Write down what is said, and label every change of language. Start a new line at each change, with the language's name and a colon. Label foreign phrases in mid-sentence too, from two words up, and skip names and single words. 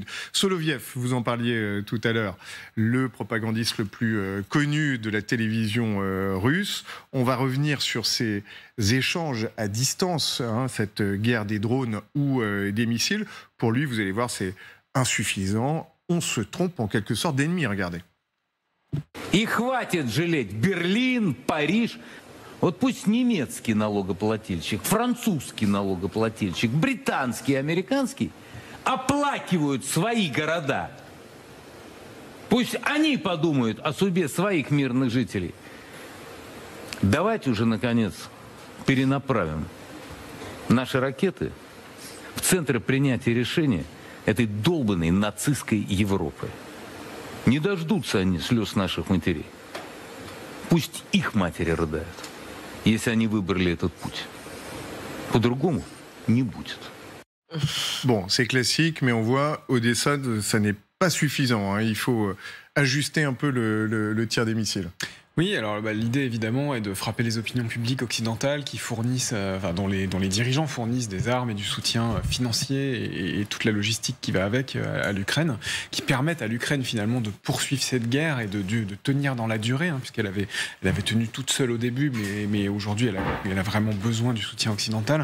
French: Soloviev, vous en parliez tout à l'heure, le propagandiste le plus connu de la télévision russe. On va revenir sur ces échanges à distance, cette guerre des drones ou des missiles. Pour lui, vous allez voir, c'est insuffisant. On se trompe en quelque sorte d'ennemi, regardez.
Russian: И хватит жалеть Берлин, Париж. Вот пусть немецкий налогоплательщик, французский налогоплательщик, британский, американский оплакивают свои города. Пусть они подумают о судьбе своих мирных жителей. Давайте уже, наконец, перенаправим наши ракеты в центр принятия решения этой долбанной нацистской Европы. Не дождутся они слез наших матерей. Пусть их матери рыдают, если они выбрали этот путь. По-другому не будет.
French: Bon, c'est classique, mais on voit, Odessa, ça n'est pas suffisant. Il faut ajuster un peu le tir des missiles. Oui, alors l'idée évidemment est de frapper les opinions publiques occidentales qui fournissent, dont les dirigeants fournissent des armes et du soutien financier et toute la logistique qui va avec à l'Ukraine, qui permettent à l'Ukraine finalement de poursuivre cette guerre et de tenir dans la durée, puisqu'elle avait tenu toute seule au début, mais aujourd'hui elle a vraiment besoin du soutien occidental.